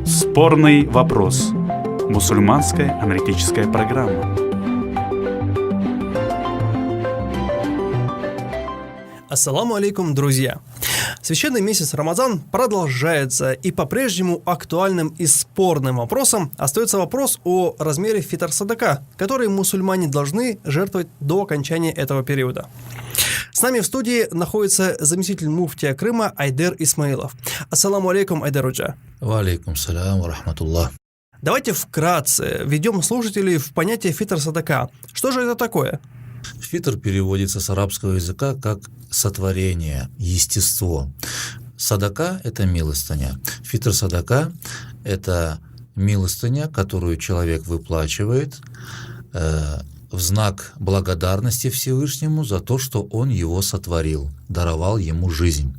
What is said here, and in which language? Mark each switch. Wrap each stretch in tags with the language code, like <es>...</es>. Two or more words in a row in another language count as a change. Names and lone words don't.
<ru>Спорный вопрос. Мусульманская аналитическая программа.</ru> <ar>السلام عليكم,</ar> <ru>друзья! Священный месяц Рамазан продолжается, и по-прежнему актуальным и спорным вопросом остается вопрос о размере фитр-садака, который мусульмане должны жертвовать до окончания этого периода. С нами в студии находится заместитель муфтия Крыма Айдер Исмаилов.</ru> <ar>السلام عليكم، Айдер Уджа. وعليكم السلام ورحمة الله.</ar> <ru>Давайте вкратце введем слушателей в понятие фитр-садака. Что же это такое? Фитр переводится с арабского языка как сотворение, естество. Садака – это милостыня. Фитр-садака – это милостыня, которую человек выплачивает в знак благодарности Всевышнему за то, что он его сотворил, даровал ему жизнь.</ru>